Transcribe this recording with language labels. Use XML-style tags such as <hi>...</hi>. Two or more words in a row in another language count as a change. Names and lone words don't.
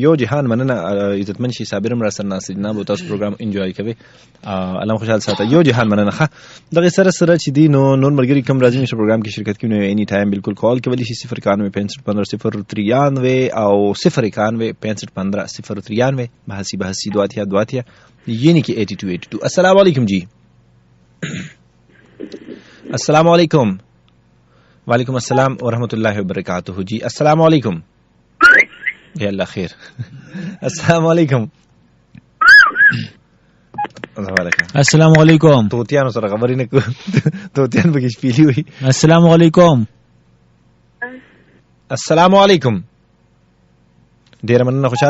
<ps>یو جهان مننه، عزتمن شي، صابر هم راسره ناست دي، به تاسو پروګرام انجوای کوئ، الله خوشحال ساته. یو جهان مننه. ښه دغې سره چې دی نو نور ملګري کوم راځي چې پروګرام کې شرکت کوي نو</ps> <en>any time</en> <ps>بالکل کال کولی شي 0916515 او 0916515 بحثی دواتیا یعنی کہ 8282.</ps> <ar>السلام علیکم جی. السلام علیکم. وعلیکم السلام ورحمۃ اللہ وبرکاتہ جی. السلام علیکم. یا اللہ خیر. السلام علیکم. السلام علیکم.</ar> <ps>توتیانو سره خبرې نه کو، توتیان به کې شپېلې وي.</ps> <ar>السلام علیکم. السلام علیکم.</ar> <ps>ډیر مننه، خوشاله</ps>